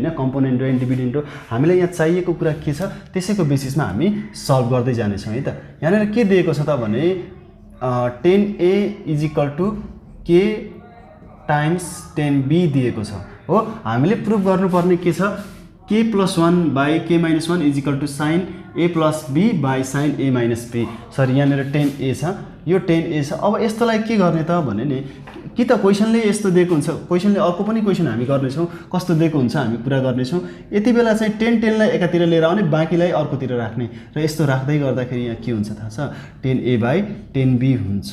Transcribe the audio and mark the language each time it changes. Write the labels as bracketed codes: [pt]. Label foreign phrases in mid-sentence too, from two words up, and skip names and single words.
[en] componendo and dividendo [ne] हामीलाई यहाँ चाहिएको कुरा के छ त्यसैको बेसिसमा हामी सल्भ गर्दै जानेछौँ है त। यहाँनिर के दिएको छ त भने 10a = k टाइम्स 10b दिएको छ हो। हामीले प्रुभ गर्नुपर्ने के छ k + 1 / k - 1 = sin a + b / sin a - b। सरी यहाँनिर 10a छ, यो 10a छ। अब यस्तोलाई के गर्ने त भने नि कि त क्वेसनले यस्तो दिएको हुन्छ, क्वेसनले अर्को पनि क्वेसन हामी गर्नेछौँ, कस्तो दिएको हुन्छ हामी पुरा गर्नेछौँ। यति बेला चाहिँ 10लाई एकातिर लिएर आउने, बाँकीलाई अर्कोतिर राख्ने र यस्तो राख्दै गर्दाखेरि यहाँ के हुन्छ थाहा छ 10a/10b हुन्छ।